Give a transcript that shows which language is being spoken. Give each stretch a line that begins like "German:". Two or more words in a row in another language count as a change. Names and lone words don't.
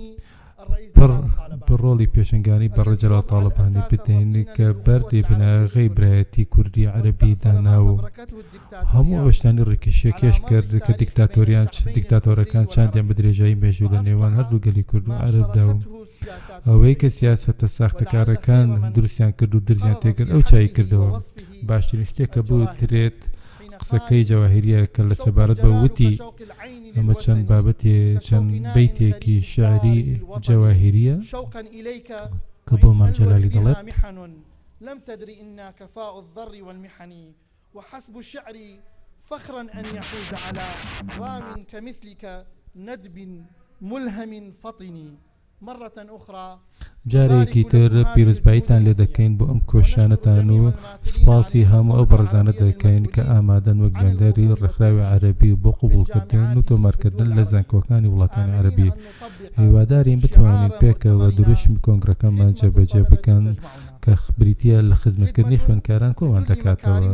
Central Kurdish: ڕۆڵی پێشنگانی بە ڕەجەڵا تاڵبانی بدەین کە بەردی بناغی برایەتی کوردی عەرەبی دانا و هەموو ئەوشتانی ڕێککێشیە کێش کرد کە دیکتاتۆرەکان چاندیان بە درێژایی مێژوو لە نێوان هەردوو گەلی کورد و عەرەبدا و ئەوەی کە سیاسەتە ساختەکارەکان دروستیان کرد و درزیان تێکرد ئەو چای کردەوە. باشترین شتێک کە بوو درێت قسەکەی جەواهیریە کە لە سەبارەت بە وتی ئەمە چەند بابەتێ چەند بەیتێکی شعری جەواهیریە کە بۆ مام جەلالی دەڵێت
Arabic: لم تدري إنا كفاء الضر والمحن وحسب الشعر فخرا أن يحوز على رام كمثلك ندب ملهم فطن مرة أخرى
Central Kurdish: جارێکی تر پیرۆزباییتان لێ دەکەین بۆ ئەم کۆشانەتان و سپاسی هەموو ئەو بەڕێزانە دەکەین کە ئامادەن وەک گوێندەری ڕێکخراوی عەرەبی بۆ قبوڵکردن و تۆمارکردن لە زانکۆکانی وڵاتانی عەرەبی. هیوادارین بتوانین پێکەوە دروشمی کۆنگرەکەمان جێبەجێ بکەن کە بریتە لە خزمەتکردنی خوێندکاران کۆمان دەکاتەوە.